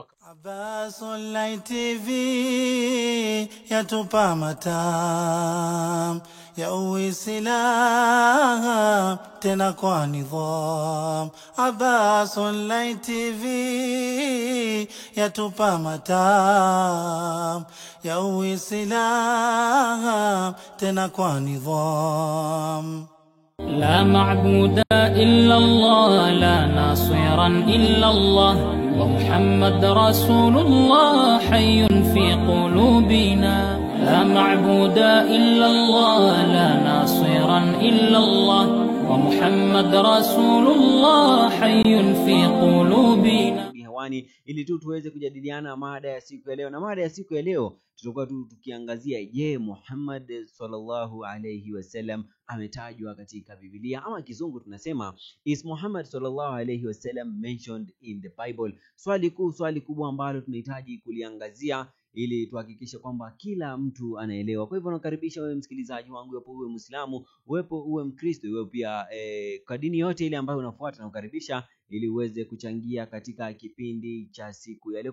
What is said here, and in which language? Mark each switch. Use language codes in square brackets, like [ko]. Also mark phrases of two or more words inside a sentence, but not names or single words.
[sw] Abbas Online TV yatupa matam ya Uislamu tena kwa nidham. Abbas Online TV yatupa matam ya Uislamu tena kwa nidham. [ar] لا معبود إلا الله لا ناصرا إلا الله ومحمد رسول الله حي في قلوبنا. لا معبود إلا الله لا ناصرا إلا الله ومحمد رسول الله حي في قلوبنا. [sw] Hewani ili tu tuweze kujadiliana mada ya siku ya leo, na mada ya siku ya leo tutakuwa tukiangazia, je, Muhammad [ar] صلى الله عليه وسلم [sw] ametajwa katika Biblia, ama kizungu tunasema is Muhammad [ar] صلى الله عليه وسلم [en] mentioned in the Bible? [sw] Swali kubwa ambalo tunahitaji kuliangazia ili tuhakikishe kwamba kila mtu anaelewa. Kwa hivyo nakaribisha wewe msikilizaji wangu, wewe uwe Muislamu, uwe Mkristo, wewe pia kwa dini yote ile ambayo unafuata, na kukaribisha ili uweze kuchangia katika kipindi cha siku ya leo.